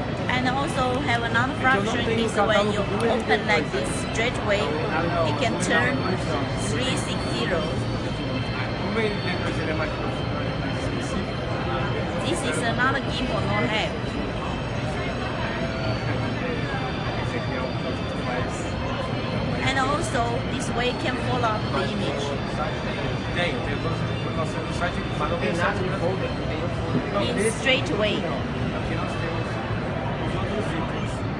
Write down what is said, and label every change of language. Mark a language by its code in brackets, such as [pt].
[en] And also have another function is when you open like this straight way, you can turn 360. [pt] Vamos ver depois ele é mais específico. [en] This is another gimbal no have. [pt] Esse aqui é o mais. [en] And also this way can follow up the image. [pt] Tem todos no nosso site, mas não tem nada de folder. [en] In straight way. [pt] Aqui nós temos os outros itens.